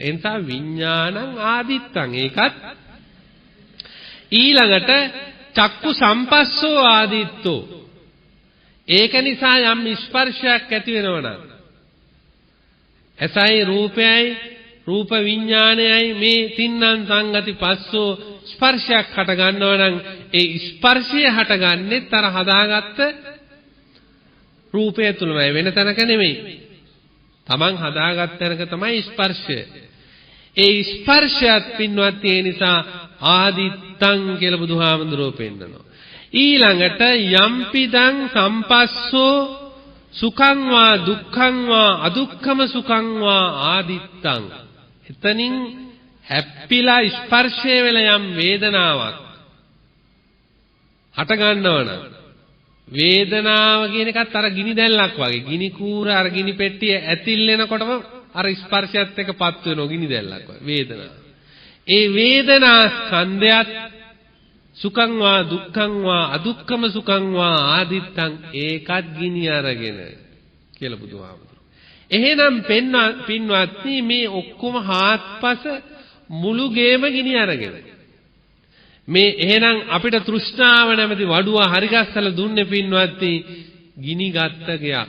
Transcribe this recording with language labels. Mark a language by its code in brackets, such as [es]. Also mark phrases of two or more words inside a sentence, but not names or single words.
[si] ඒ නිසා [pi] විඥානං ආදිත්තං [si] ඒකත් ඊළඟට [pi] චක්කු සම්පස්සෝ ආදිත්තෝ [si] ඒක නිසා යම් ස්පර්ශයක් ඇති වෙනවනම් එසයි රූපයයි රූප විඥානයයි මේ තින්නම් [pi] සංගති පස්සෝ [si] ස්පර්ශයක් හට ගන්නවනම් ඒ ස්පර්ශය හටගන්නේ තර හදාගත්ත රූපය තුලමයි වෙන තැනක නෙමෙයි. තමන් හදාගත් තැනක තමයි ස්පර්ශය. ඒ ස්පර්ශයත් පින්වත් ඒ නිසා ආදිත්තං කියලා බුදුහාමුදුරුවෝ පෙන්නනවා. [pi] ඊළඟට යම්පිදං සම්පස්සෝ සුඛං වා දුක්ඛං වා අදුක්ඛම සුඛං වා ආදිත්තං. [si] එතනින් හැප්පිලා ස්පර්ශය වෙලා යම් වේදනාවක් හට ගන්නවනම් වේදනාව කියන එකත් අර ගිනි දැල්ලක් වගේ. ගිනි කූර අර ගිනි පෙට්ටිය ඇතිල්ලෙනකොටම අර ස්පර්ශයත් එක්කපත් වෙනවා ගිනි දැල්ලක් වගේ වේදනාව. ඒ වේදනා ස්කන්ධයත් [pi] සුඛං වා දුක්ඛං වා අදුක්ඛම සුඛං වා ආදිත්තං [si] ඒකත් ගිනි අරගෙන කියලා බුදුහාමුදුරුවෝ. එහෙනම් පින්වත්නි මේ ඔක්කොම හාත්පස මුළු ගේම ගිනි අරගෙන මේ එහෙනම් අපිට තෘෂ්ණාව නැමැති වඩුව හරි ගස්සලා දුන්නේ පින්වත්නි ගිනි ගත්ත ගයක්.